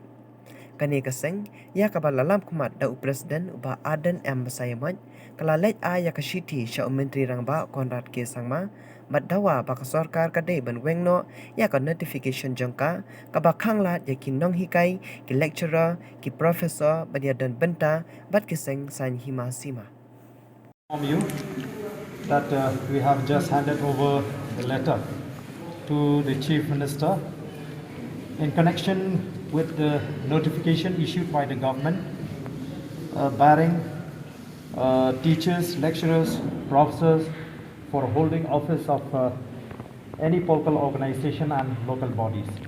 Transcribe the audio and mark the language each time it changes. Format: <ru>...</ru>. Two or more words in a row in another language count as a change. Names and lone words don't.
<kha>Kani kaseng ya ka balalam kumat da presiden uba Aden Sayamaj kala lej a ya ka shiti sya menteri rangba Konrad K Sangma Madawa baka Sorkar kadai ban wengno ya ka notification jangka ka bakanglat ya nonghikai ki lecturer ki professor badia dan benta bat kiseng san hima sima.</kha> <en>You that we have just handed over the letter to the Chief Minister in connection with the notification issued by the government barring teachers, lecturers, professors for holding office of any political organization and local bodies.</en>